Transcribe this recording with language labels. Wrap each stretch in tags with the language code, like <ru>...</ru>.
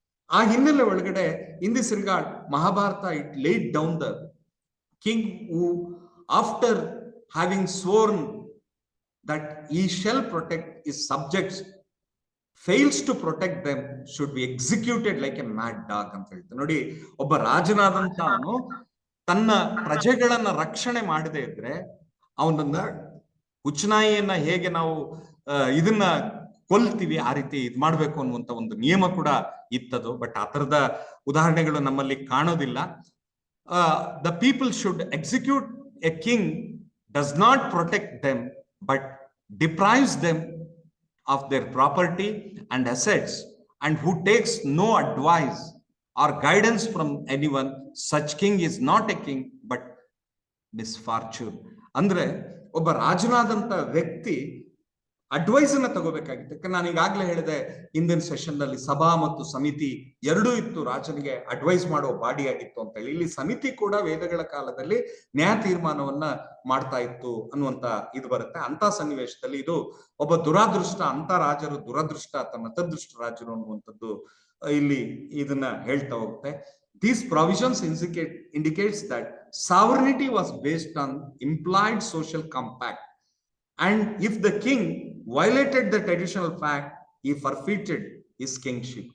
<kn>ಆ ಹಿನ್ನೆಲೆ ಒಳಗಡೆ</kn> <en>in this regard Mahabharata it laid down the king who, after having sworn that he shall protect his subjects, fails to protect them, should be executed like a mad dog</en> <kn>ಅಂತ ಹೇಳ್ತಾರೆ. ನೋಡಿ, ಒಬ್ಬ ರಾಜನಾದಂತ ಅವನು ತನ್ನ ಪ್ರಜೆಗಳನ್ನ ರಕ್ಷಣೆ ಮಾಡದೇ ಇದ್ರೆ ಅವನನ್ನ ಹುಚ್ಚನಾಯಿಯನ್ನ ಹೇಗೆ ನಾವು ಇದನ್ನ ಕೊಲ್ತೀವಿ ಆ ರೀತಿ ಇದ್ ಮಾಡ್ಬೇಕು ಅನ್ನುವಂತ ಒಂದು ನಿಯಮ ಕೂಡ ಇತ್ತದು. ಬಟ್ ಆ ತರದ ಉದಾಹರಣೆಗಳು ನಮ್ಮಲ್ಲಿ ಕಾಣೋದಿಲ್ಲ.</kn> <en>The people should execute a king does not protect them but deprives them of their property and assets, and who takes no advice or guidance from anyone, such king is not a king but misfortune.</en> <kn>ಅಂದ್ರೆ ಒಬ್ಬ ರಾಜನಾದಂತ ವ್ಯಕ್ತಿ advice ಅನ್ನ ತಗೋಬೇಕಾಗಿತ್ತು. ನಾನು ಈಗಾಗಲೇ ಹೇಳಿದೆ ಹಿಂದಿನ session ನಲ್ಲಿ ಸಭಾ ಮತ್ತು ಸಮಿತಿ ಎರಡೂ ಇತ್ತು, ರಾಜನಿಗೆ ಅಡ್ವೈಸ್ ಮಾಡೋ ಬಾಡಿ ಆಗಿತ್ತು ಅಂತ ಹೇಳಿ. ಇಲ್ಲಿ ಸಮಿತಿ ಕೂಡ ವೇದಗಳ ಕಾಲದಲ್ಲಿ ನ್ಯಾಯ ತೀರ್ಮಾನವನ್ನ ಮಾಡ್ತಾ ಇತ್ತು ಅನ್ನುವಂತ ಇದು ಬರುತ್ತೆ. ಅಂತ ಸನ್ನಿವೇಶದಲ್ಲಿ ಇದು ಒಬ್ಬ ದುರಾದೃಷ್ಟ, ಅಂತ ರಾಜರು ದುರದೃಷ್ಟ ಅಥವಾ ನತದೃಷ್ಟ ರಾಜರು ಅನ್ನುವಂಥದ್ದು ಇಲ್ಲಿ ಇದನ್ನ ಹೇಳ್ತಾ ಹೋಗುತ್ತೆ.</kn> <en>These provisions indicates that sovereignty was based on implied social compact, and if the king violated the traditional fact, he forfeited his kingship.</en>